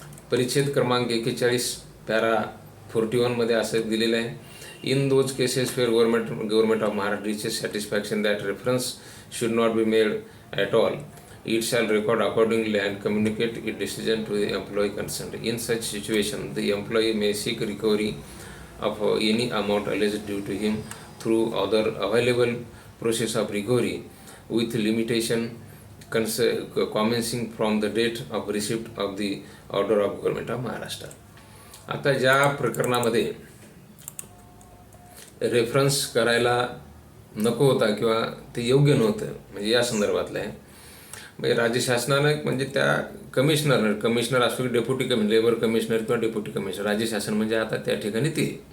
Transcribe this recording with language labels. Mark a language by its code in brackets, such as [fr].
[mr] परिच्छेद क्रमांक 41 पॅरा 41 मध्ये असं दिलेलं आहे, [en] In those cases where government of Maharashtra reaches satisfaction that reference should not be made at all, it shall record accordingly and communicate its decision to the employee concerned. In such situation, the employee may seek recovery of any amount alleged due to him through other available process of recovery with limitation commencing from the date of receipt of the order of government of Maharashtra. [mr] आता ज्या प्रकरणामध्ये reference करायला नको होता किंवा ते योग्य नव्हतं, म्हणजे या संदर्भातलं आहे, म्हणजे राज्य शासनानं म्हणजे त्या कमिशनर असो की डेप्युटी कमिशनर, लेबर कमिशनर किंवा डेप्युटी कमिशनर, राज्य शासन म्हणजे आता त्या ठिकाणी ते,